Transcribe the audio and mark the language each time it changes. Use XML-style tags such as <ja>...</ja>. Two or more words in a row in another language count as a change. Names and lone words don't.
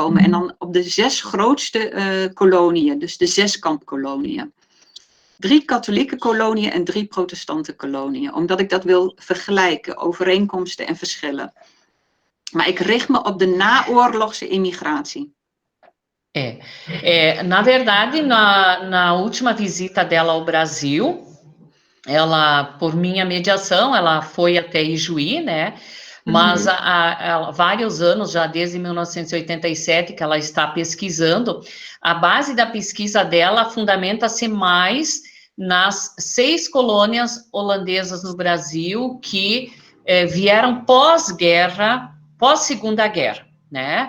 <nl>En dan op de 6 grootste koloniën, dus de 6-kampkoloniën. 3 katholieke koloniën en 3 protestante koloniën. Omdat ik dat wil vergelijken, overeenkomsten en verschillen. Maar ik richt me op de naoorlogse imigratie.</nl> <pt>Na verdade, na última visita dela ao Brasil, ela, por minha mediação, ela foi até Ijuí, né? Mas há vários anos, já desde 1987, que ela está pesquisando, a base da pesquisa dela fundamenta-se mais nas 6 colônias holandesas no Brasil que vieram pós-guerra, pós-Segunda Guerra, né?</pt>